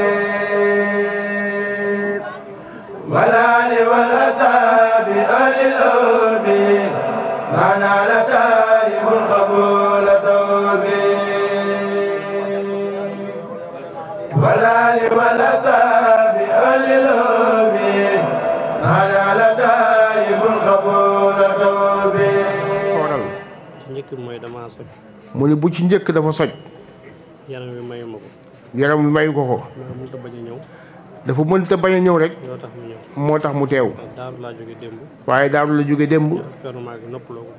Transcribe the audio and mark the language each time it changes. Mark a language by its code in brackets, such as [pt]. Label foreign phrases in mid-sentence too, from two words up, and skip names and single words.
[ar] والآل والأصحاب آل الأوبي ما نال تائب قبول والآل والأصحاب أهل الهدى على دائم القبول توبي [wo] njëkk mooy dama soj mu ne bu ci njëkk dafa soj yaram wi mayu ma ko yaram wi mayu ko mënta bañ a ñëw dafa mënta bañ a ñëw rek yoo tax mu ñëw moo tax mu teew daaru laa jóge démb waaye daaru la jóge démb coono maa ngi noppaloo ko